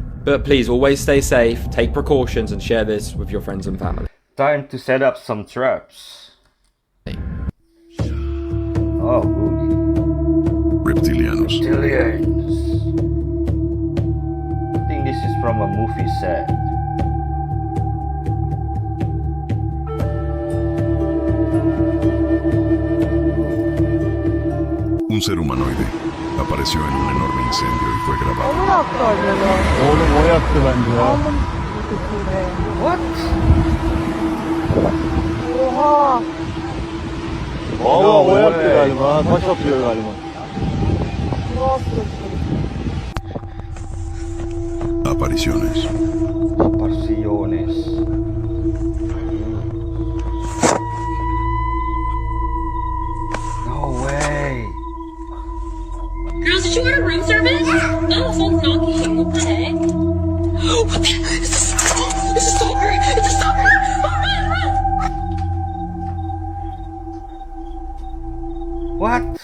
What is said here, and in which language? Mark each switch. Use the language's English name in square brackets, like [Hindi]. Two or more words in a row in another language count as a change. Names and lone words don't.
[English] But please always stay safe, take precautions, and share this with your friends and family. Time to set up some traps. Oh, goody. [Spanish] Reptilianos. [English] Reptilians. I think this is from a movie set. [Spanish] Un ser humanoide apareció en un enorme incendio y fue grabado. [English] What? [Turkish] Valla o yaptı galiba. Taş atıyor galiba. [Spanish] Apariciones. [English] Apariciones. No way. Girls, did you order room service? Oh, someone's knocking. What the heck? What the? It's a stalker! It's a stalker! Oh, run! What?